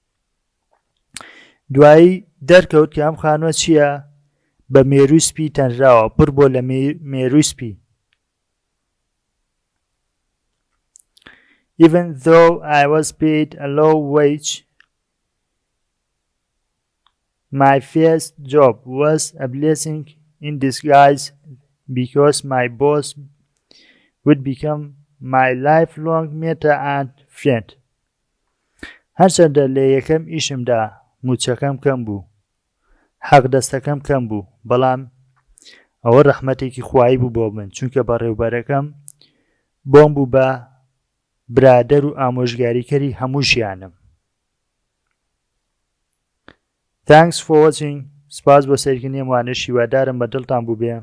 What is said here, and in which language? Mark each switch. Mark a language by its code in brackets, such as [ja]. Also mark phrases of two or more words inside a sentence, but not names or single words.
[ckb] دوایی دەرکەوت کە ئەم خانووە چییە؟ بە مێرووی سپی تەنراوە، پڕ بۆ لە مێرووی سپی. [en] Even though I was paid a low wage, my first job was a blessing in disguise because my boss would become my lifelong mentor and friend. [ckb] هەرچەندە لە یەکەم ئیشمدا موچەکەم کەم بوو، حەق دەستەکەم کەم بوو، بەڵام ئەوە ڕەحمەتێکی خوایی بوو بۆ من، چونکە بەڕێوەبەرەکەم بۆم بوو بە برادەر و ئامۆژگاریکەری هەموو ژیانم. [en] Thanks for watching. [ckb] سپاس بۆ سەیرکردنی ئەم وانەیە، هیوادارم بە دڵتان بوو بێ.